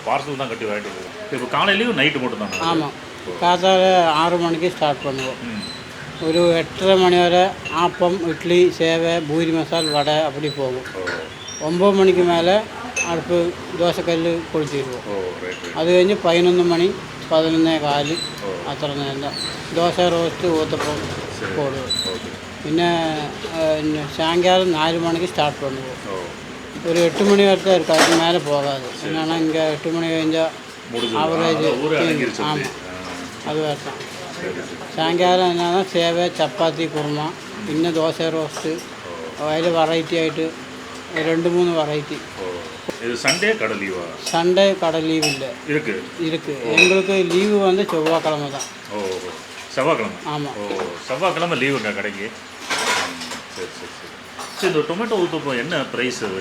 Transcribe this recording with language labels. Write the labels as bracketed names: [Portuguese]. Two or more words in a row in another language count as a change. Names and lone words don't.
[Tamil] பார்சல் தான் கட்டி வாங்கிட்டு வருது. இப்போ காலையிலையும் நைட்டு மட்டும் தான்? ஆமாம், காத்தால 6 மணிக்கு ஸ்டார்ட் பண்ணுவோம். ஒரு 8:30 மணி வரை ஆப்பம், இட்லி, சேவை, பூரி மசால், வடை அப்படி போகும். 9 மணிக்கு மேலே அடுப்பு தோசைக்கல் கொளுத்திடுவோம். [Malayalam] அது കഴിഞ്ഞ് 11 മണി 11:15 അത്ര നേരം ദോശ, റോസ്റ്റ്, ഊത്തപ്പം போடுவோம். [Tamil] പിന്നെ சாயங்காலம் 4 மணிக்கு ஸ்டார்ட் பண்ணுவோம். ஒரு 8 மணி வரைக்கும் இருக்குது, அதுக்கு மேலே போகாது. என்னென்னா இங்கே 8 மணி കഴിഞ്ഞാൽ ஆவரேஜ். ஆமாம், அது வேறு தான். சாயங்காலம் என்னன்னா சேவை, சப்பாத்தி, குருமா, [Malayalam] പിന്നെ ദോശ, റോസ്റ്റ്, അതിൽ വെറൈറ്റി ആയിട്ട് 2-3 வெரைட்டி. [Tamil] இது சண்டே கடை லீவா? சண்டே கடை லீவ் இல்லை, இருக்குது. எங்களுக்கு லீவு வந்து செவ்வாய்க்கிழமை தான். ஓ, செவ்வாய்க்கிழமை? ஆமாம். ஓ, செவ்வாய்க்கிழமை லீவுங்க கடைக்கு. சரி சரி சரி. சரி, இந்த டொமேட்டோ ஊற்றப்போம் என்ன ப்ரைஸ் அது?